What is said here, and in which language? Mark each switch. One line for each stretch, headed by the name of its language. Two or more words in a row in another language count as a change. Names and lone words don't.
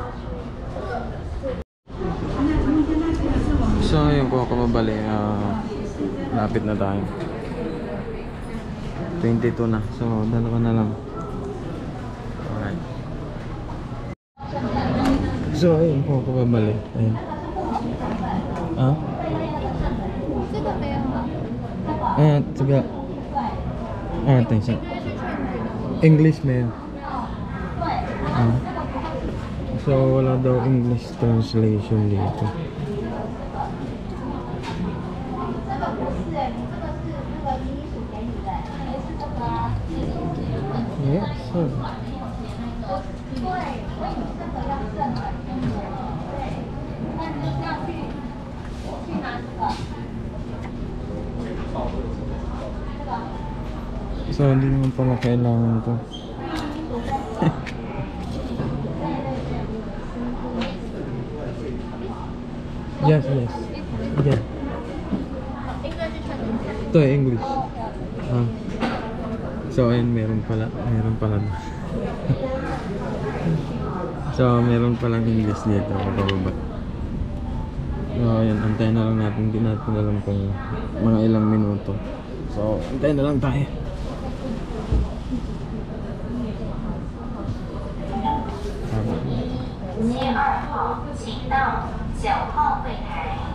Filipino: So, yun po kababali. Lapit na tayo. 22 na. So, dalawa na lang. Alright. So, ayun po kababali. Ayun. Ah?
Chinese: 这个没有啊。这个等一下 English 没有 so
Filipino: wala daw English translation dito.
English: Yes, sir.
Filipino: So, hindi naman pala kailangan to.
English: Yes. Yeah.
Filipino: Ito English. So, ayun, meron pala. So, meron palang English dito. Mababa. So, ayun, antayin na lang natin. Hindi natin alam kung mga ilang minuto. So, antayin na lang tayo.
Chinese: 7 号，请到9号柜台。